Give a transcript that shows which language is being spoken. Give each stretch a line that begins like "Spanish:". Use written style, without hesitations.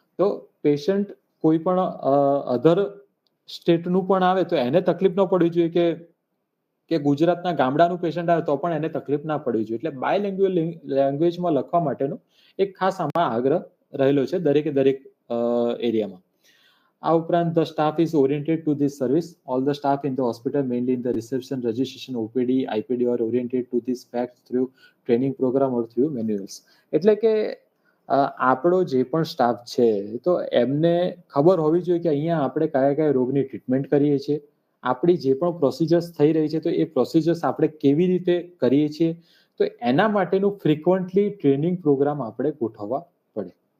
Gujarati: તો પેશન્ટ કોઈ પણ અધર સ્ટેટનું પણ આવે તો એને તકલીફ ન પડવી જોઈએ કે ગુજરાતના ગામડાનું પેશન્ટ આવે તો પણ એને તકલીફ ના પડવી જોઈએ. એટલે બાયલિંગ્યુઅલ લેંગ્વેજમાં લખવા માટેનો એક ખાસ આમાં આગ્રહ રહેલો છે દરેકે દરેક એરિયામાં. આ ઉપરાંત
English: the staff is oriented to this service. All the staff in the hospital, mainly in the reception, registration, OPD, IPD, are oriented to this fact through training program or through manuals.
Gujarati: એટલે કે આપણો જે પણ staff છે તો એમને ખબર હોવી જોઈએ કે અહીંયા આપણે કયા કયા રોગની ટ્રીટમેન્ટ કરીએ છીએ, આપણી જે પણ પ્રોસિજર્સ થઈ રહી છે તો એ પ્રોસિજર્સ આપણે કેવી રીતે કરીએ છીએ, તો એના માટેનું ફ્રિકવન્ટલી ટ્રેનિંગ પ્રોગ્રામ આપણે ગોઠવવા પડે.